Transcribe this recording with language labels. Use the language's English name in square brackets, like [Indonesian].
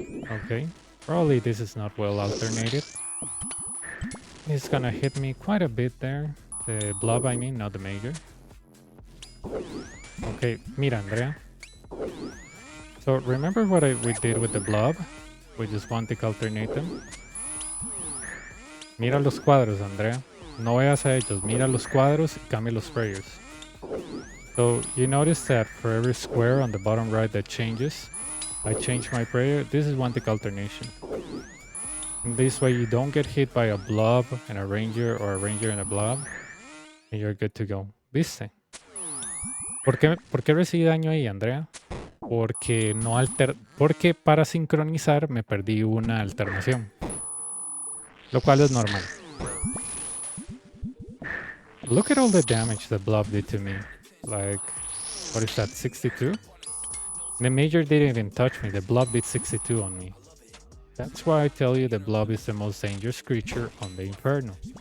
[English] Okay, probably this is not well alternated. It's gonna hit me quite a bit there. The blob, I mean, not the major. Okay, [Spanish] mira, [English] Andrea. So remember what we did with the blob? We just want to alternate them. [Spanish] Mira los cuadros, Andrea. No veas a ellos, mira los cuadros y cambia los prayers. [English] So you notice that for every square on the bottom right that changes, I change my prayer. This is one tick alternation. And this way you don't get hit by a blob and a ranger or a ranger and a blob. And you're good to go. [Spanish] ¿Viste? ¿Por qué recibí daño ahí, Andrea? Porque para sincronizar me perdí una alternación. Lo cual es normal. [English] Look at all the damage the blob did to me. Like, what is that, 62? The major didn't even touch me. The blob did 62 on me. That's why I tell you the blob is the most dangerous creature on the Inferno.